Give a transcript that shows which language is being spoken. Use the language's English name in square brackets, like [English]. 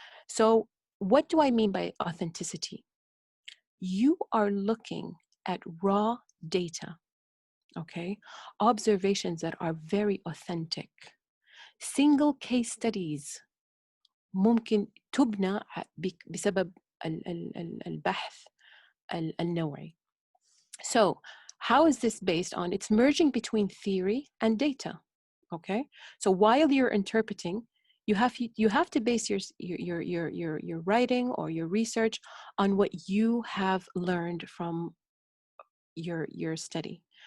[English] So what do I mean by authenticity? You are looking at raw data, okay? Observations that are very authentic. Single case studies [Arabic] ممكن تبنى بسبب البحث النوعي. [English] So how is this based on? It's merging between theory and data, okay? So while you're interpreting, you have to base your writing or your research on what you have learned from your study.